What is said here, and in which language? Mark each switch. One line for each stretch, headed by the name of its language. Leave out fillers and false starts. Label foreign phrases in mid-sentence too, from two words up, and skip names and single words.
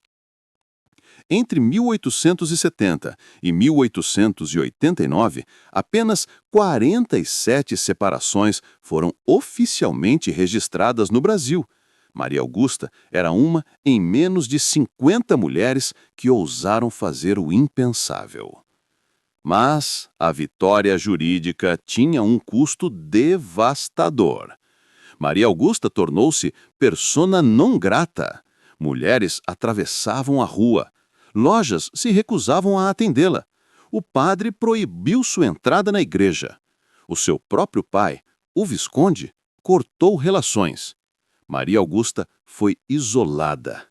Portuguese: Entre 1870 e 1889, apenas 47 separações foram oficialmente registradas no Brasil. Maria Augusta era uma em menos de 50 mulheres que ousaram fazer o impensável. Mas a vitória jurídica tinha um custo devastador. Maria Augusta tornou-se
Latin: persona non grata.
Portuguese: Mulheres atravessavam a rua. Lojas se recusavam a atendê-la. O padre proibiu sua entrada na igreja. O seu próprio pai, o Visconde, cortou relações. Maria Augusta foi isolada.